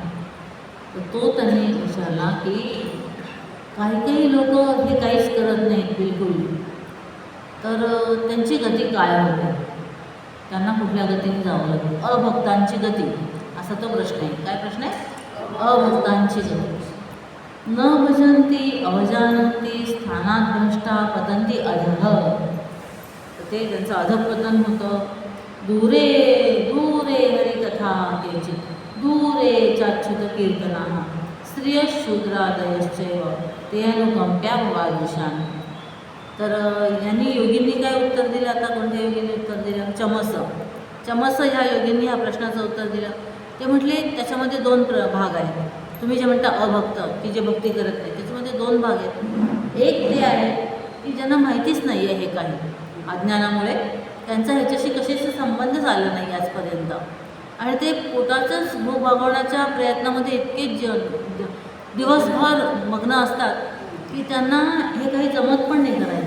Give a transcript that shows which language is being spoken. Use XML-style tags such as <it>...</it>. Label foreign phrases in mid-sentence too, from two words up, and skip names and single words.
<mr>तर तो त्यांनी विचारला की काही लोक हे काहीच करत नाहीत बिलकुल, तर त्यांची गती काय होते, त्यांना कुठल्या गतीने जावं लागेल. अभक्तांची गती असा तो प्रश्न आहे. काय प्रश्न आहे? अभक्तांची गती.</mr> <sa>न भजन्ति अवजानन्ति स्थानात् भ्रष्टा पतन्ति अधः.</sa> <mr>ते त्यांचं अधःपतन होतं.</mr> <sa>दूरे दूरे हरिकथा केचित्, दूरे चाच्युत कीर्तनाः, स्त्रियशूद्रादयश्चैव ते अनुकंप्या भवादृशान्.</sa> <mr>तर यांनी योगींनी काय उत्तर दिलं? आता कोणत्या योगींनी उत्तर दिलं? चमस ह्या योगींनी ह्या प्रश्नाचं उत्तर दिलं. ते म्हटले त्याच्यामध्ये 2 भाग आहेत. तुम्ही जे म्हणता अभक्त की जे भक्ती करत नाही, त्याच्यामध्ये 2 भाग आहेत. एक ते आहे की ज्यांना माहितीच नाही आहे हे काही, अज्ञानामुळे त्यांचा ह्याच्याशी कशाशी संबंधच आला नाही आजपर्यंत, आणि ते पोटाचंच भूक भागवण्याच्या प्रयत्नामध्ये इतके दिवसभर मग्न असतात की त्यांना हे काही जमत पण नाही करायला.</mr>